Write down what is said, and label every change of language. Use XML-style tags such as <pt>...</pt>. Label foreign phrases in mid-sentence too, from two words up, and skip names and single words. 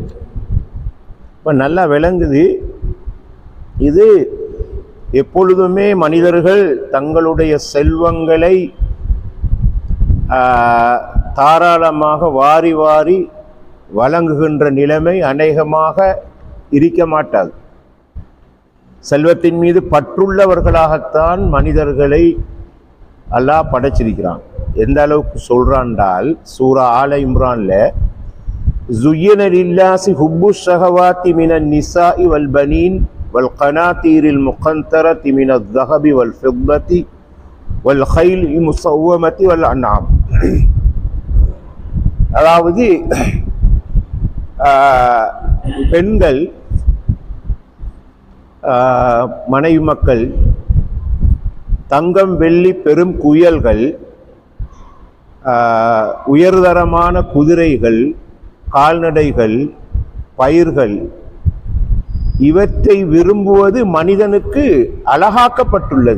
<ta>இப்போ நல்லா விளங்குது, இது எப்பொழுதுமே மனிதர்கள் தங்களுடைய செல்வங்களை தாராளமாக வாரி வாரி வழங்குகின்ற நிலைமை அநேகமாக இருக்க மாட்டாது. செல்வத்தின் மீது பற்றுள்ளவர்களாகத்தான் மனிதர்களை அல்லாஹ் படைச்சிருக்கிறான். எந்த அளவுக்கு சொல்றான்டால், சூரா ஆல இம்ரான்ல</ta> <ar>زُيِّنَ لِلنَّاسِ حُبُّ الشَّهَوَاتِ مِنَ النِّسَاءِ وَالْبَنِينَ وَالْقَنَاطِيرِ الْمُقَنطَرَةِ مِنَ الذَّهَبِ وَالْفِضَّةِ وَالْخَيْلِ الْمُسَوَّمَةِ وَالْأَنْعَامِ.</ar> <ta>அதாவது பெண்கள், மனைவி மக்கள், தங்கம் வெள்ளி பெரும் குயல்கள், உயர்தரமான குதிரைகள், கால்நடைகள், பயிர்கள், இவற்றை விரும்புவது மனிதனுக்கு அழகாக்கப்பட்டுள்ளது.</ta>